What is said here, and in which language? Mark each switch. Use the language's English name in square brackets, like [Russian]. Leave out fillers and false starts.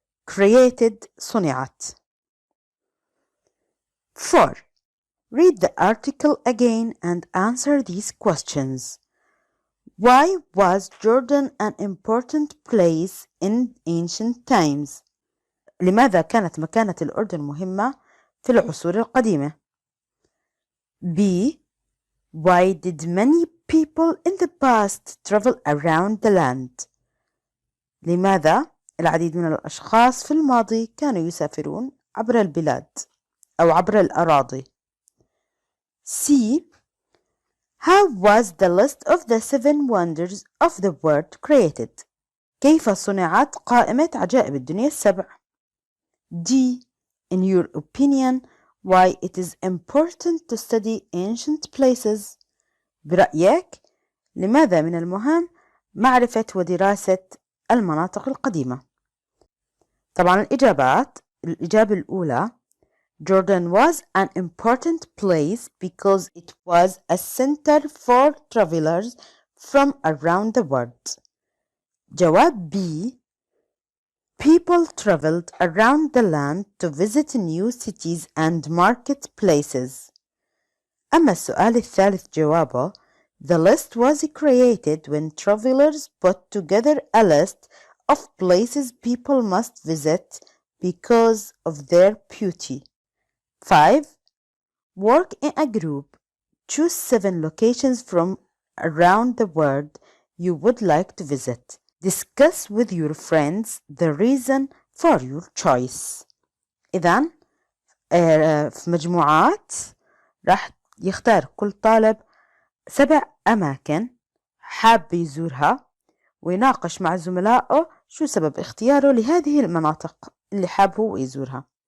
[English] Created صنعت. 4. Read the article again and answer these questions. Why was Jordan an important place in ancient times? [Arabic] لماذا كانت مكانة الأردن مهمة في العصور القديمة؟ B. [English] Why did many people in the past travel around the land? [Arabic] لماذا العديد من الأشخاص في الماضي كانوا يسافرون عبر البلاد أو عبر الأراضي؟ C. [English] How was the list of the 7 wonders of the world created? [Arabic] كيف صنعت قائمة عجائب الدنيا السبع؟ D. [English] In your opinion, why it is important to study ancient places? [Arabic] برأيك، لماذا من المهم معرفة ودراسة المناطق القديمة؟ طبعا الإجابة الأولى [English] Jordan was an important place because it was a center for travelers from around the world. [Arabic] جواب B. [English] People traveled around the land to visit new cities and marketplaces. [Arabic] أما السؤال الثالث جوابه [English] The list was created when travelers put together a list of places people must visit because of their beauty. 5. Work in a group. Choose 7 locations from around the world you would like to visit. Discuss with your friends the reason for your choice. [Arabic] إذن في مجموعات راح يختار كل طالب 7 أماكن حاب يزورها ويناقش مع زملائه شو سبب اختياره لهذه المناطق اللي حاب هو يزورها.